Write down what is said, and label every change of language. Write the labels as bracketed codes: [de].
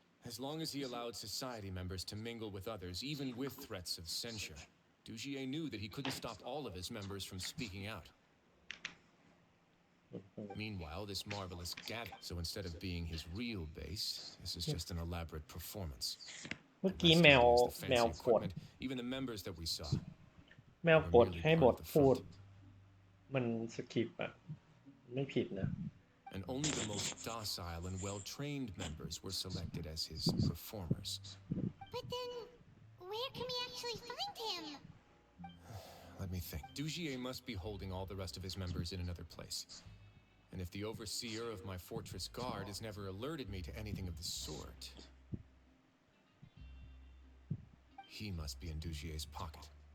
[en] As long as he allowed society members to mingle with others, even with threats of censure, Dugier knew that he couldn't stop all of his members from speaking out. Meanwhile, this marvelous gather, so instead of being his real base, this is just an elaborate performance. [th] เมื่อกี้แมวกด [en] Even the members that we saw. [th] แมวกดให้บทพูดมันสคิปอะไม่ผิดนะ [en] And only the most docile and well-trained members were selected as his performers. But then, where can we actually find him? Let me think. Dugier must be holding all the rest of his members in another place. And if the overseer of my fortress guard has never alerted me to anything of the sort, he must be in Dugier's pocket.